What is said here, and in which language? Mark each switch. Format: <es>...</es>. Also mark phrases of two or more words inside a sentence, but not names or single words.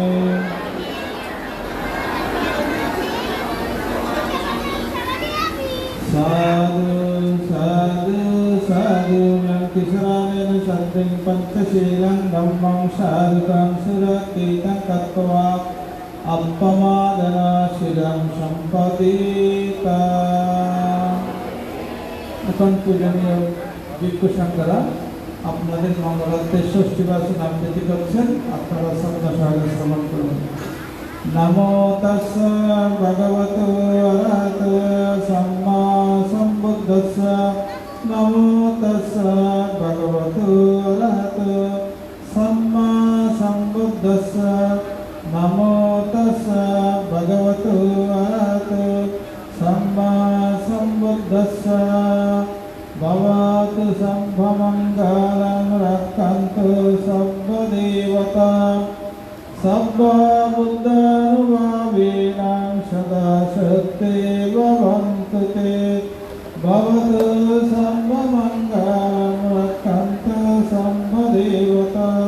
<pi>साधु साधु साधु किशोरेण सन्तिं पंचशीलं धम्मं साधुकं सुरतीतं कृत्वा अपमादनाशीलं सम्पदिता।</pi> <bn>এখন পূজনীয় ভিক্ষু সংঘরা আপনাদের মঙ্গলার্থে ষষ্ঠী বাচন আবৃত্তি করছেন, আপনারা শ্রদ্ধা সহকারে শ্রবণ করুন।</bn> <pi>नमो तस्स भगवतो अरहतो सम्मा सम्बुद्धस्स नमो तस्स भगवतो अरहतो सम्मा सम्बुद्धस्स नमो तस्स भगवतो अरहतो सम्मा सम्बुद्धस्स भवतु सम्भमङ्गलं रक्षन्तु सर्वदेवता सर्वबुद्धानुभावेनां सदा सत्ये भवन्तु ते भवतु सर्वमङ्गलं रक्षन्तु सर्वदेवता</pi>